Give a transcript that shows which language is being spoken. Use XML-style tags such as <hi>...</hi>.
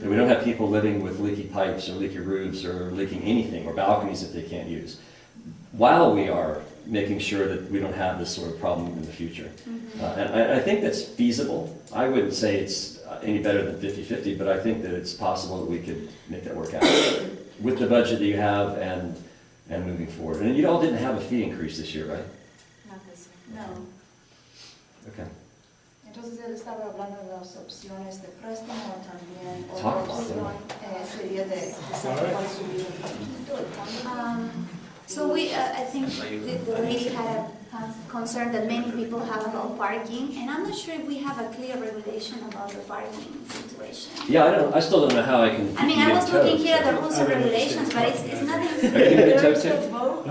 <en>That we don't have people living with leaky pipes or leaky roofs or leaking anything, or balconies that they can't use, while we are making sure that we don't have this sort of problem in the future. Mm-hmm. And I think that's feasible. I wouldn't say it's any better than 50-50, but I think that it's possible that we could make that work out with the budget that you have and moving forward. And you all didn't have a fee increase this year, right? Not this year. No. Okay.</en> <es>Entonces él estaba hablando de las opciones de préstamo también.</es> <en>Talk</en> <es>Otra</es> <en>about</en> <es>opción sería de subir un poquito el fondo.</es> <en>So we, I think the lady had a concern that many people have about parking, and I'm not sure if we have a clear regulation about the parking situation. Yeah, I still don't know how I can. I mean, I was looking here at the rules and regulations, but it's nothing. Are you gonna get towed too?</en>